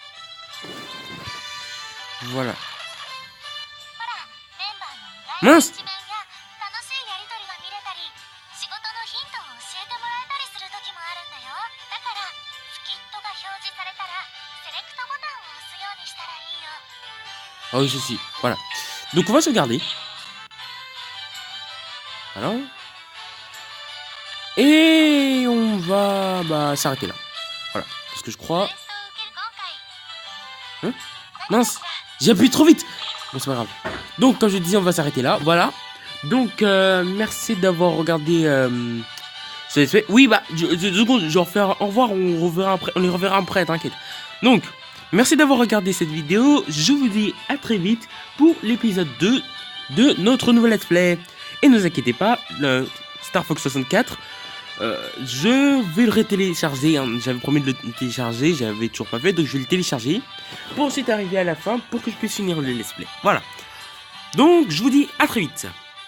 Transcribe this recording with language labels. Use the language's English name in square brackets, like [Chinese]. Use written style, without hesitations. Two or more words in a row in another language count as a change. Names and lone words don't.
[French] Voilà. [Japanese] ほら、メンバーの意外な一面や楽しいやりとりが見れたり、仕事のヒントを教えてもらえたりする時もあるんだよ。だからスキットが表示されたらセレクトボタンを押すようにしたらいいよ。 [French] Ah oui, ceci. Voilà. Donc on va sauvegarder. Voilà. Et on va s'arrêter là. Voilà. Parce que je crois... [Japanese] テストを受ける今回 [French] Hein? Mince, j'ai appuyé trop vite. Bon, c'est pas grave. Donc, comme je disais, on va s'arrêter là. Voilà. Donc, merci d'avoir regardé ce [English] let's play. [French] Oui, bah, 2 secondes, je vais refaire au revoir. On les reverra après, t'inquiète. Donc, merci d'avoir regardé cette vidéo. Je vous dis à très vite pour l'épisode 2 de notre nouvel [English] let's play. [French] Et ne vous inquiétez pas, le Star Fox 64, je vais le télécharger. Hein. J'avais promis de le télécharger, j'avais toujours pas fait, donc je vais le télécharger pour ensuite arriver à la fin pour que je puisse finir le [English] let's play. [French] Voilà. Donc, je vous dis à très vite.